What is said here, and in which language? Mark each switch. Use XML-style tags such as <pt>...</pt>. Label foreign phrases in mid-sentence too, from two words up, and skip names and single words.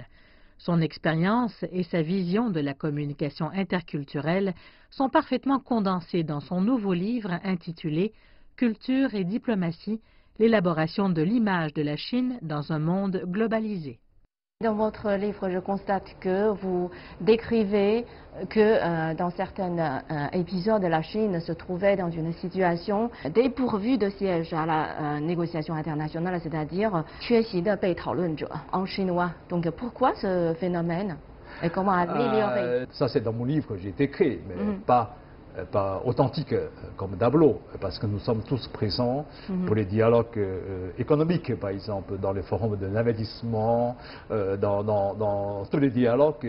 <fr>Son expérience et sa vision de la communication interculturelle sont parfaitement condensées dans son nouveau livre intitulé « Culture et diplomatie, l'élaboration de l'image de la Chine dans un monde globalisé ». Dans votre livre, je constate que vous décrivez que dans certains épisodes, la Chine se trouvait dans une situation dépourvue de siège à la négociation internationale, c'est-à-dire «</fr> <zh>缺席的被讨论者»</zh> <fr>en chinois. Donc pourquoi ce phénomène et comment améliorer Ça c'est dans mon livre que j'ai écrit, mais pas authentique comme Dablo, parce que nous sommes tous présents pour les dialogues économiques, par exemple, dans les forums de l'investissement, dans tous les dialogues.</fr>